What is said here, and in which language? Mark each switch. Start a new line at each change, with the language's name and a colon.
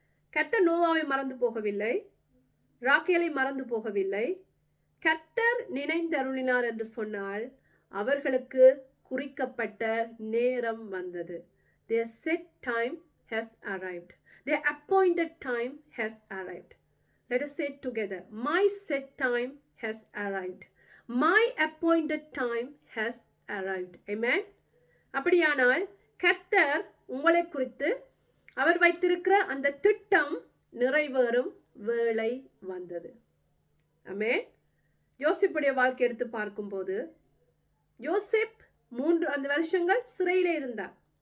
Tamil: கர்த்தர் நோவாவை மறந்து போகவில்லை, ராகேலை மறந்து போகவில்லை. கர்த்தர் நினைந்தருளினார் என்று சொன்னால் அவர்களுக்கு குறிக்கப்பட்ட நேரம் வந்தது.
English: Their set time has arrived. Their appointed time has arrived. Let us say it together. My set time has arrived. My appointed time has arrived. Amen.
Tamil: அப்படியானால் கர்த்தர் உங்களை குறித்து அவர் வைத்திருக்கிற அந்த திட்டம் நிறைவேறும் வேளை வந்தது. ஆமென். யோசேப்புடைய வாழ்க்கை எடுத்து பார்க்கும்போது, யோசேப் 3 வருஷங்கள் சிறையிலே இருந்தார்.